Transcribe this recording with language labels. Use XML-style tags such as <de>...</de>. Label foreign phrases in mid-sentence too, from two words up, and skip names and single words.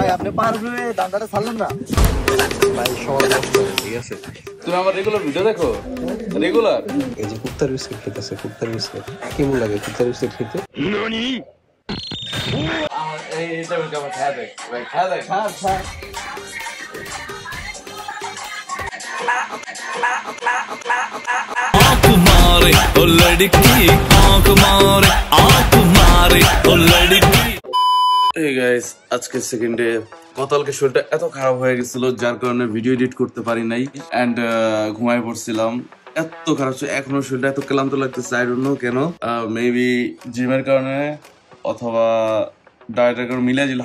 <bn>ভাই আপনি পার হয়ে দামটা ছাড়লেন না ভাই, সবাই ঠিক আছে। তুমি আমার</bn> <en>regular video</en> <bn>দেখো? রেগুলার? এই যে কুত্তার বিস্কিট খেতেছে, কুত্তার বিস্কিট কেমন লাগে কুত্তার বিস্কিট খেতে? ননি এইটা কেমন খায় দেখ ভাই, খায় দেখ, খা খা।</bn> <hi>आँख मारे ओ लड़की, आँख मारे, आँख मारे ओ लड़की।</hi> <bn>এই গাইস, আজকে</bn> <en>second day.</en> <bn>গতকালকে শরীরটা এত খারাপ হয়ে গেছিল যার কারণে</bn> <en>video edit</en> <bn>করতে পারি নাই এন্ড ঘুমায় পড়ছিলাম। এত খারাপ ছিল, এখনো শরীরটা এত ক্লান্ত লাগতেছে।</bn> <en>I don't know</en> <bn>কেন, মেবি জিমের কারণে অথবা ডায়েটের কারণে মিলাই দিল।</bn>